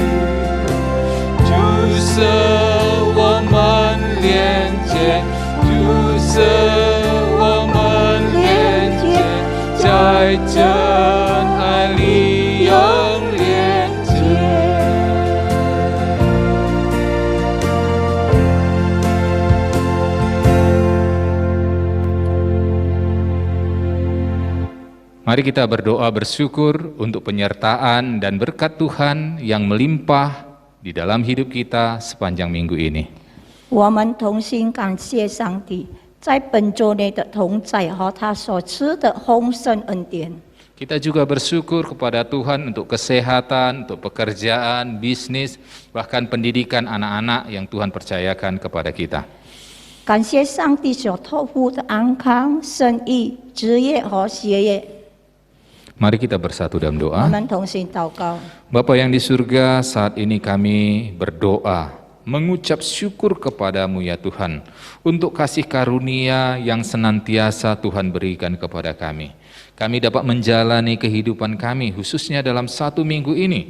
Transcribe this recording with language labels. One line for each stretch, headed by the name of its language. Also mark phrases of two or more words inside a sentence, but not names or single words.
Chinese: 主是我们连接，主是我们连接，在真爱里永连接。
Indonesian: Mari kita berdoa bersyukur untuk penyertaan dan berkat Tuhan yang melimpah di dalam hidup kita sepanjang minggu ini.
Chinese: 我们同心感谢上帝在本周内的同在和他所赐的丰盛恩典。
Indonesian: Kita juga bersyukur kepada Tuhan untuk kesehatan, untuk pekerjaan, bisnis, bahkan pendidikan anak-anak yang Tuhan percayakan kepada kita.
Chinese: 感谢上帝所托付的安康、生意、职业和学业。
Indonesian: Mari kita bersatu dalam
Chinese: 我
Indonesian: doa.
Chinese: 们同心祷告。
Indonesian: Bapa yang di surga, saat ini kami berdoa, mengucap syukur kepadamu ya Tuhan, untuk kasih karunia yang senantiasa Tuhan berikan kepada kami. Kami dapat menjalani kehidupan kami, khususnya dalam satu minggu ini.